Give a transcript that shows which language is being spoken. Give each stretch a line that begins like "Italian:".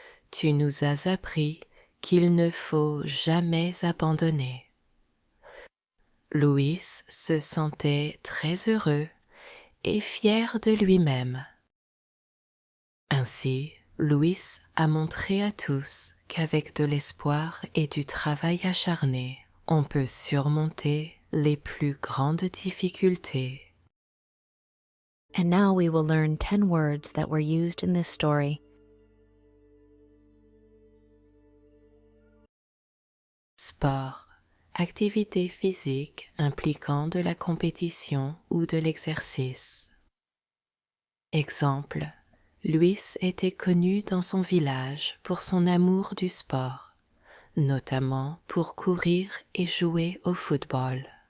French: Tu nous as appris qu'il ne faut jamais abandonner. » Louis se sentait très heureux et fier de lui-même. Ainsi, Louis a montré à tous qu'avec de l'espoir et du travail acharné, on peut surmonter les plus grandes difficultés.
English: And now we will learn 10 words that were used in this story.
French: Sport, activité physique impliquant de la compétition ou de l'exercice. Exemple, Louis était connu dans son village pour son amour du sport, notamment pour courir et jouer au football.